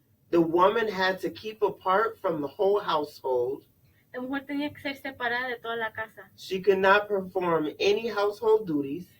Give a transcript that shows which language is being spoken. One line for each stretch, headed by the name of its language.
English: The woman had to keep apart from the whole household.
Spanish: La mujer tenía que ser separada de toda la casa.
English: She could not perform any household duties,